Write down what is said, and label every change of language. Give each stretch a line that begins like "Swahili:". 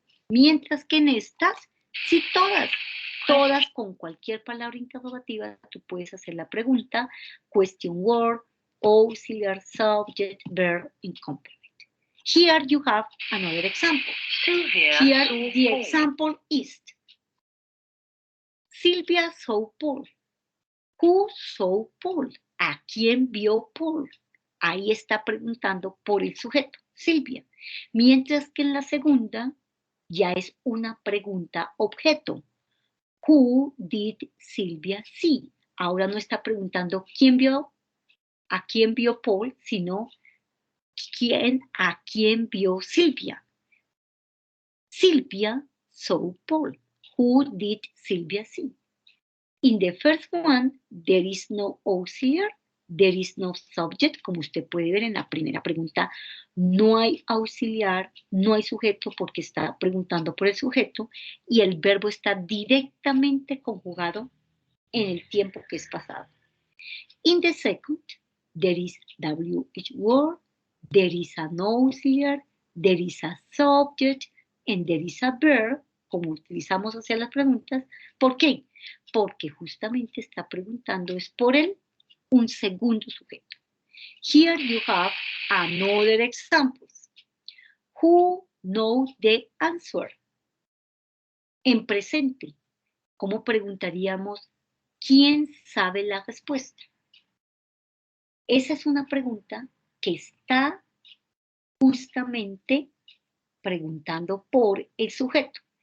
Spanish: Mientras que en estas, sí todas con cualquier palabra interrogativa, tú puedes hacer la pregunta,
English: question word, auxiliar, subject, verb, and complement. Here you have another example. Here the example is Silvia saw Paul. Who saw Paul?
Spanish: ¿A quién vio Paul? Ahí está preguntando por el sujeto, Silvia. Mientras que en la segunda ya es una pregunta objeto.
English: Who did Silvia see?
Spanish: Ahora no está preguntando a quién vio Paul, sino a quién vio Silvia.
English: Silvia saw Paul. Who did Silvia see? In the first one, there is no auxiliar, there is no subject.
Spanish: Como usted puede ver en la primera pregunta, no hay auxiliar, no hay sujeto porque está preguntando por el sujeto y el verbo está directamente conjugado en el tiempo que es pasado.
English: In the second, there is WH word, there is an auxiliar, there is a subject, and there is a verb,
Spanish: como utilizamos hacia las preguntas. ¿Por qué? Porque justamente está preguntando es por él un segundo sujeto.
English: Here you have another examples. Who knows the answer?
Spanish: En presente, ¿cómo preguntaríamos quién sabe la respuesta? Esa es una pregunta que está justamente preguntando por el sujeto.